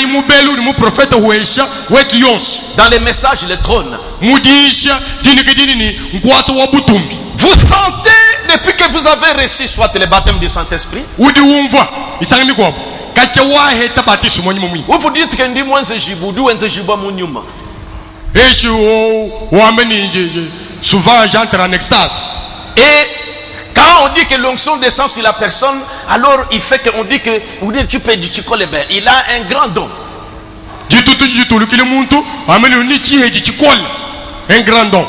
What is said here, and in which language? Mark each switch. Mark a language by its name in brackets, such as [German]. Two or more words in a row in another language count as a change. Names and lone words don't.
[French] Dans les messages, le trône. Vous sentez, depuis que vous avez reçu soit le baptême du Saint-Esprit, ou vous dites que [Luba-Lulua] ndi mwenze jibudu wenze jibwa munyuma. [French] Souvent j'entre en extase. Et quand on dit que l'onction descend sur la personne, alors il fait qu'on dit que tu peux dire il a un grand don. un grand don.